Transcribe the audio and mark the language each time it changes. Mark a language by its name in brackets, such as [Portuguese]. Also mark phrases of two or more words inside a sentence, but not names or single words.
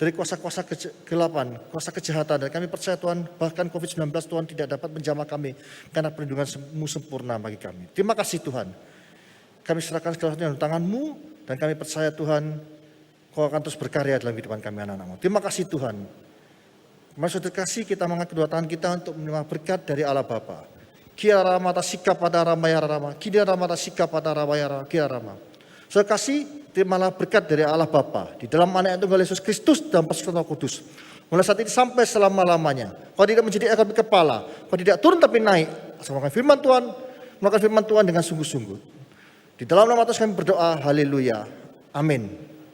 [Indonesian] dari kuasa-kuasa kegelapan, kuasa kejahatan. Dan kami percaya Tuhan, bahkan COVID-19 Tuhan tidak dapat menjamah kami, karena perlindungan-Mu sempurna bagi kami. Terima kasih Tuhan. Kami serahkan segala sesuatu dalam tangan-Mu, dan kami percaya Tuhan, Kau akan terus berkarya dalam kehidupan kami anak-anak-Mu. Terima kasih Tuhan. Mari saudara kasih, kita mengangkat kedua tangan kita untuk menerima berkat dari Allah Bapa. Kia rama tasika pada rama ya rama, kia rama tasika pada rama ya rama, kia rama. Saudara kasih, terimalah berkat dari Allah Bapa di dalam anak yang tunggal Yesus Kristus dan persekutuan Roh Kudus. Mulai saat ini sampai selama-lamanya. Kau tidak menjadi ekor tapi kepala, kau tidak turun tapi naik. Asal melakukan firman Tuhan, melakukan firman Tuhan dengan sungguh-sungguh. Di dalam nama Tuhan kami berdoa, haleluya, amin.